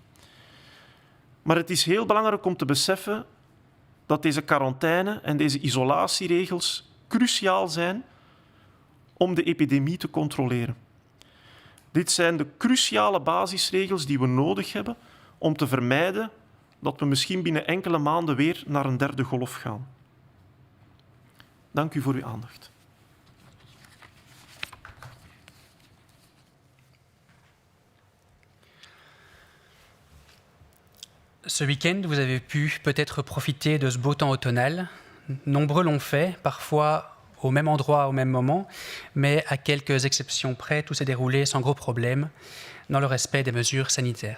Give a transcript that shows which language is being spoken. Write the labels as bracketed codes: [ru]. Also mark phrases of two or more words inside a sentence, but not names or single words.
[nl] Maar het is heel belangrijk om te beseffen dat deze quarantaine en deze isolatieregels cruciaal zijn om de epidemie te controleren. Dit zijn de cruciale basisregels die we nodig hebben om te vermijden dat we misschien binnen enkele maanden weer naar een 3e golf gaan. Dank u voor uw aandacht. [fr] Ce week-end, vous avez pu peut-être profiter de ce beau temps automnal. Nombreux l'ont fait, parfois au même endroit, au même moment, mais à quelques exceptions près, tout s'est déroulé sans gros problèmes, dans le respect des mesures sanitaires.